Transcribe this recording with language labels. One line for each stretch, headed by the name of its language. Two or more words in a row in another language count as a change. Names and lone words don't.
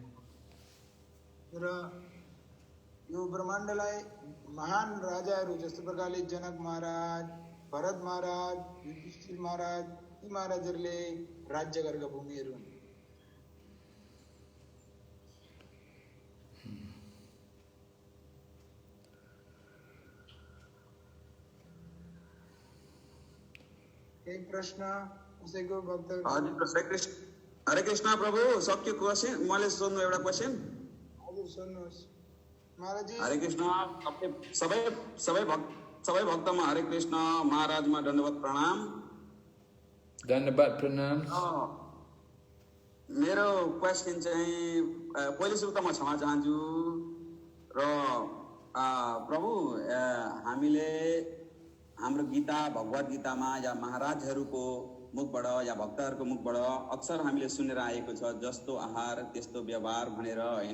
Nepali: र यो ब्रह्माण्डलाई महान राजाहरू जस्तो प्रकारले जनक महाराज, भरत महाराज, युधिष्ठिर महाराज, यी महाराजहरूले राज्य गरेका भूमिहरू हुन्। एक प्रश्न उसैको भक्त हरे कृष्ण प्रभु, सक्यो क्वेशन? मैले सोध्नु एउटा क्वेशन। हजुर सोध्नुहोस् महाराजजी। हरे कृष्ण, सबै भक्तमा हरे कृष्ण, महाराजमा दण्डवत प्रणाम। धन्यवाद प्रणाम. मेरो क्वेशन चाहिँ पहिले सुरु त म क्षमा चाहन्छु र प्रभु, हामीले हाम्रो गीता, भगवत गीतामा या महाराजहरूको मुखबाट या भक्तहरूको मुखबाट अक्सर हामीले सुनेर आएको छ, जस्तो आहार त्यस्तो व्यवहार भनेर, हैन?